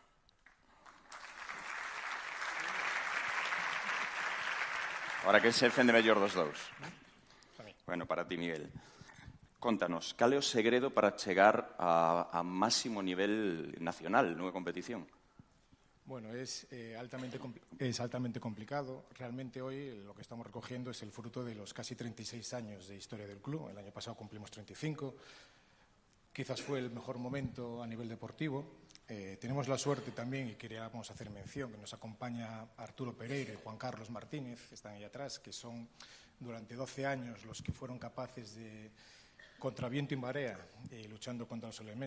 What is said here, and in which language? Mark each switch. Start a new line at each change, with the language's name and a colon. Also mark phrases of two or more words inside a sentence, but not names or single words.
Galician: Ahora que se defende mellor dos dous. Bueno, para ti, Miguel. Contanos, cal é o segredo para chegar a máximo nivel nacional nunha competición?
Spanish: Bueno, es altamente complicado. Realmente hoy lo que estamos recogiendo es el fruto de los casi 36 años de historia del club. El año pasado cumplimos 35. Quizás fue el mejor momento a nivel deportivo. Tenemos la suerte también, y queríamos hacer mención, que nos acompaña Arturo Pereira y Juan Carlos Martínez, que están ahí atrás, que son durante 12 años los que fueron capaces de, contra viento y marea, luchando contra los elementos.